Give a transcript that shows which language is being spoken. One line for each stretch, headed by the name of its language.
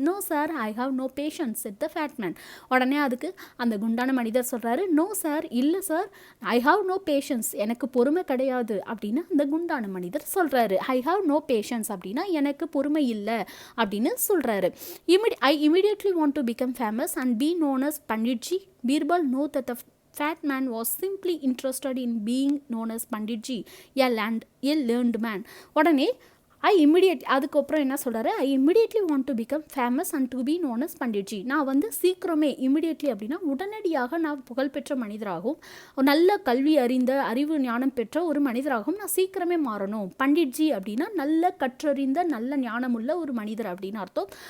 English: No sir, I have no patience, said the fat man.
Tamil: உடனே அதுக்கு அந்த குண்டான மனிதர் சொல்கிறாரு, நோ சார், இல்லை sir,
English: I have no patience,
Tamil: எனக்கு பொறுமை கிடையாது அப்படின்னு அந்த குண்டான மனிதர் சொல்கிறாரு.
English: I have no patience
Tamil: அப்படின்னா எனக்கு பொறுமை இல்லை அப்படின்னு சொல்றாரு.
English: I immediately want to become famous and be known as Panditji. Birbal know that the fat man was simply interested in being known as Panditji, a learned man.
Tamil: உடனே அதுக்கப்புறம் என்ன சொல்கிறாரு,
English: I immediately want to become famous and to be known as Panditji.
Tamil: நான் சீக்கிரமே, immediately அப்படின்னா உடனடியாக நான் புகழ்பெற்ற மனிதராகவும் நல்ல கல்வி அறிந்த அறிவு ஞானம் பெற்ற ஒரு மனிதராகவும் நான் சீக்கிரமே மாறணும். பண்டிட்ஜி அப்படின்னா நல்ல கற்றறிந்த நல்ல ஞானமுள்ள ஒரு மனிதர் அப்படின்னு அர்த்தம்.